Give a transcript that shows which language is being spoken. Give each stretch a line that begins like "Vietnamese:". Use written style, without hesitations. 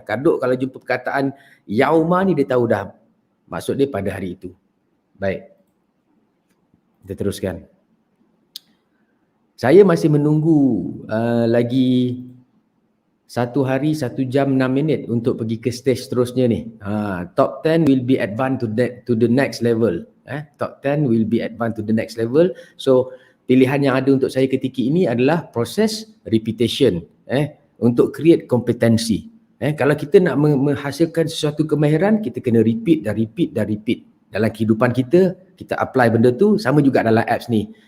Malay: Kaduk kalau jumpa perkataan yauma ni dia tahu dah maksud dia pada hari itu. Baik. Kita teruskan. Saya masih menunggu lagi 1 hari 1 jam 6 minit untuk pergi ke stage seterusnya ni.
English: Top 10 will be advanced to the next level. Top 10 will be advanced to the next level.
Malay: So pilihan yang ada untuk saya ketika ini adalah proses repetition. Untuk create kompetensi. Kalau kita nak menghasilkan sesuatu kemahiran, kita kena repeat dan repeat dan repeat. Dalam kehidupan kita, kita apply benda tu, sama juga dalam apps ni.